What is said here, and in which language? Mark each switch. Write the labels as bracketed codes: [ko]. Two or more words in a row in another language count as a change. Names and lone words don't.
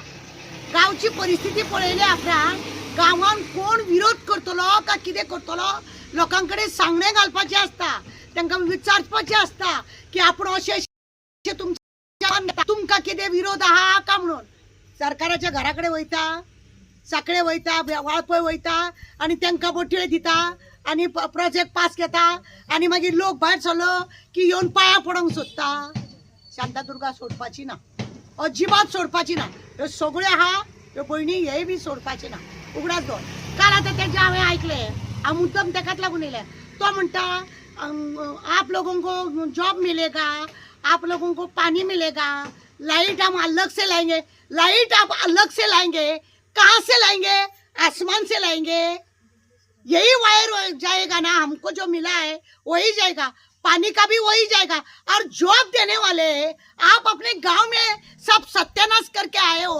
[kok] गांवची परिस्थिती पळयल्या उपरांत गांवांत कोण विरोध करतलो काय कितें करतलो लोकां कडेन सांगणें घालपाचें आसता तांकां विचारपाचें आसता की आपूण अशें तुमकां कितें विरोध आहा काय म्हणून सरकाराच्या घरा कडेन वयता साखळे वयता वाळपय वयता आनी तांकां बोटयो दिता आनी [en] project pass [kok] घेता आनी मागीर लोक भायर सरलो की येवन पांयां पडोंक सोदता। शांतादुर्गा सोडपाची ना अजिबात सोडपाची ना ह्यो सगळ्यो आहा ह्यो भयणी हेय बी सोडपाचे ना उगडास दोन। काल आतां तेजें हांवें आयकलें हांव मुद्दम ताकाच लागून येयलें तो म्हणटा [hi] आप लोगों को जॉब मिलेगा आप लोगों को पानी मिलेगा लाइट हम अलग से लाएंगे लाइट आप अलग से लाएंगे कहाँ से लाएंगे आसमान से लाएंगे यही वायर जाएगा ना हमको जो मिला है वही जाएगा पानी का भी वही जाएगा और जॉब देने वाले आप अपने गांव में सब सत्यानाश करके आए हो।